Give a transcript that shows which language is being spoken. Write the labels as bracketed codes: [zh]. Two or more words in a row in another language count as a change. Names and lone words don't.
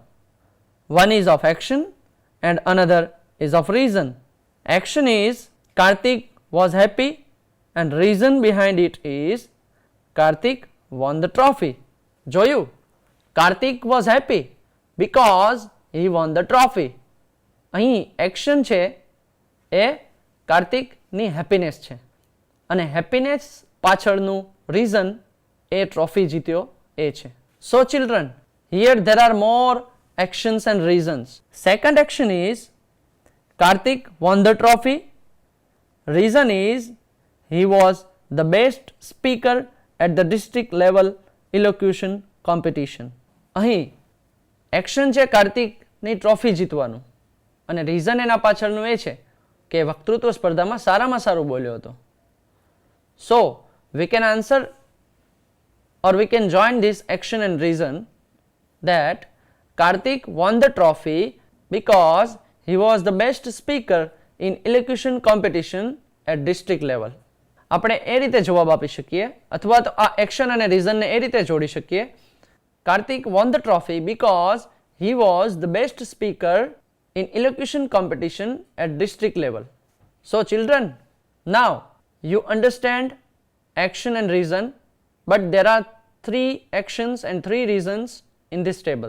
[en] One is of action and another is of reason. Action is Karthik was happy and reason behind it is Karthik won the trophy. [gu] જોયું? [en] Karthik was happy because he won the trophy. [gu] અહીં એક્શન છે એ કાર્તિકની હેપીનેસ છે અને હેપીનેસ પાછળનું રીઝન એ ટ્રોફી જીત્યો એ છે. [en] So children, here there are more actions and reasons. Second action is Karthik won the trophy. Reason is he was the best speaker at the district level elocution competition. [gu] અહીં એક્શન છે કાર્તિકની ટ્રોફી જીતવાનું અને રીઝન એના પાછળનું એ છે કે વક્તૃત્વ સ્પર્ધામાં સારામાં સારું બોલ્યો હતો. [en] So we can answer or we can join this action and reason that Karthik won the trophy because he was the best speaker in elocution competition at district level. [gu] આપણે એ રીતે જવાબ આપી શકીએ અથવા તો આ એક્શન અને રીઝનને એ રીતે જોડી શકીએ. [en] Karthik won the trophy because he was the best speaker in elocution competition at district level. So children, now you understand action and reason, but there are three actions and three reasons in this table.